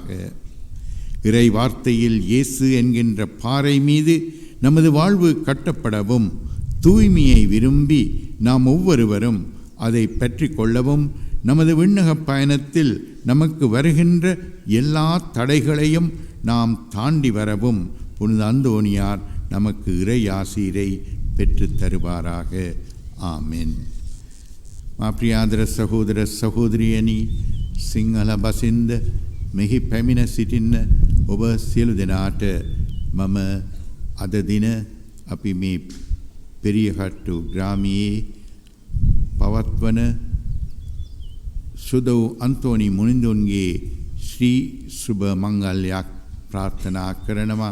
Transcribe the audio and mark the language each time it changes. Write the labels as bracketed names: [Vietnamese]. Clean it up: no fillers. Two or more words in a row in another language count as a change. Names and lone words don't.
[Tamil] இறை வார்த்தையில் இயேசு என்கின்ற பாறை மீது நமது வாழ்வு கட்டப்படவும், தூய்மையை விரும்பி நாம் ஒவ்வொருவரும் அதை பற்றி கொள்ளவும், நமது விண்ணக பயணத்தில் நமக்கு வருகின்ற எல்லா தடைகளையும் நாம் தாண்டி வரவும் புனித அந்தோனியார் நமக்கு இறை ஆசீரை பெற்று தருவாராக. [Sinhala] ආමෙන්. මා ප්‍රියාදර සහෝදර සහෝදරියනි, සිංහල බසින්ද මෙහි පැමිණ සිටින්න ඔබ සියලු දෙනාට මම අද දින අපි මේ පෙරියකට්ටු ග්‍රාමයේ පවත්වන සුදව් අන්තෝනි මුනිඳුන්ගේ ශ්‍රී සුබ මංගල්‍යයක් ප්‍රාර්ථනා කරනවා.